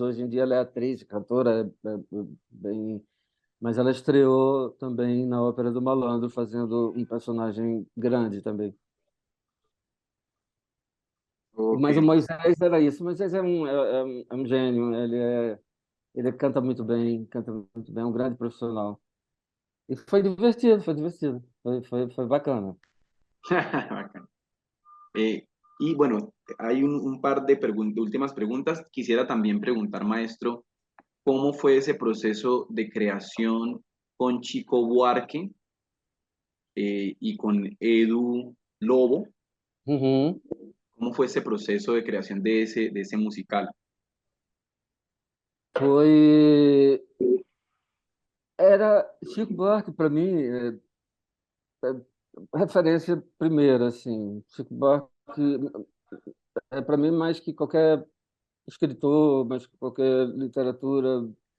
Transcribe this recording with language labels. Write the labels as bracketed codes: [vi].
[pt] Hoje em dia ela é atriz, cantora, bem, mas ela estreou também na Ópera do Malandro, fazendo um personagem grande também. Ok. Mas o Moisés era isso. O Moisés é um gênio, ele canta muito bem, é um grande profissional. E foi divertido, foi bacana. [es] Bacán. Y bueno, hay un par de últimas preguntas. Quisiera también preguntar, maestro, ¿cómo fue ese proceso de creación con Chico Buarque y con Edu Lobo? Uhum. ¿Cómo fue ese proceso de creación de ese musical? [pt] Foi. Era Chico Buarque, para mim, referência primeira, assim. Chico Buarque é para mim mais que qualquer escritor, mais que qualquer literatura.